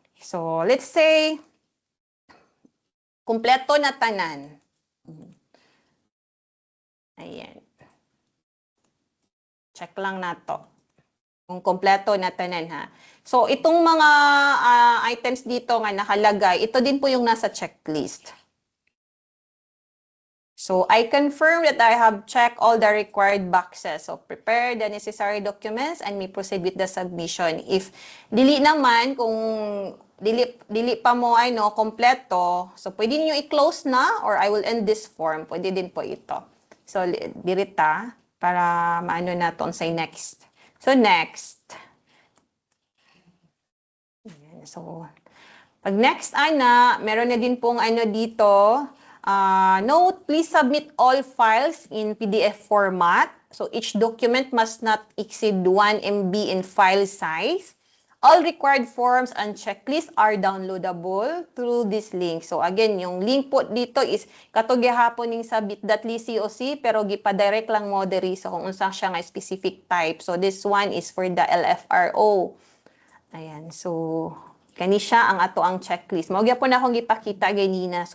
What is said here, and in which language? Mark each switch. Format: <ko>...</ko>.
<ceb>So,</ceb> <en>let's say</en> <ceb>kumpleto na tanan. Ayan. Check lang nato. Kung kumpleto na tanan ha.</ceb> <tl>So, itong mga items dito nga nakalagay, ito din po yung nasa checklist.</tl> <en>So, I confirm that I have checked all the required boxes. So, prepare the necessary documents and may proceed with the submission.</en> <ceb>If dili naman, kung dili pa mo kompleto, so pwede niyo i-close na or</ceb> <en>I will end this form.</en> <tl>Pwede din po ito.</tl> <ceb>So, dirita para maano na to say next. So, next.</ceb> <en>So,</en> <tl>pag next meron na din pong dito,</tl> <en>note, please submit all files in PDF format. So, each document must not exceed 1 MB in file size. All required forms and checklists are downloadable through this link.</en> <ceb>So, again,</ceb> <tl>yung link po dito</tl> <ceb>is katong gihapon ning sa bit.ly COC pero gipa-direct lang mo diri so kung unsa siya nga specific type.</ceb> <en>So, this one is for the LFRO.</en> <ceb>Ayan, so kani siya ang ato ang checklist. Mao gyapon akong gipakita ganina.</ceb>